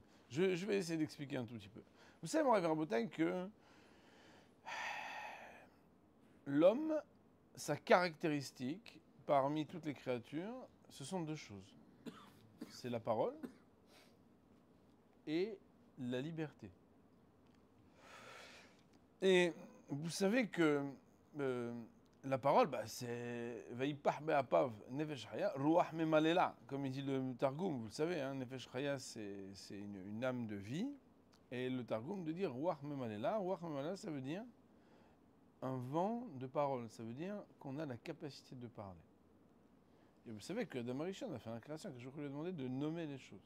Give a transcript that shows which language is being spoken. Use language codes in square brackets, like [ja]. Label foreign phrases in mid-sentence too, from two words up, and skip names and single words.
[fr] Je vais essayer d'expliquer un tout petit peu. Vous savez, mon [he] רב רבותי, [fr] que l'homme, sa caractéristique, parmi toutes les créatures, ce sont deux choses. C'est la parole et la liberté. Et vous savez que la parole, bah, c'est [he] ויפח באפיו נפש חיה, רוח ממללא, [fr] comme il dit le Targum, vous le savez, hein, [he] נפש חיה, [fr] c'est une âme de vie, et le Targum de dire [he] רוח ממללא, [fr] ça veut dire un vent de parole, ça veut dire qu'on a la capacité de parler. Et vous savez que Adam Arishon a fait la création que je lui ai demandé de nommer les choses.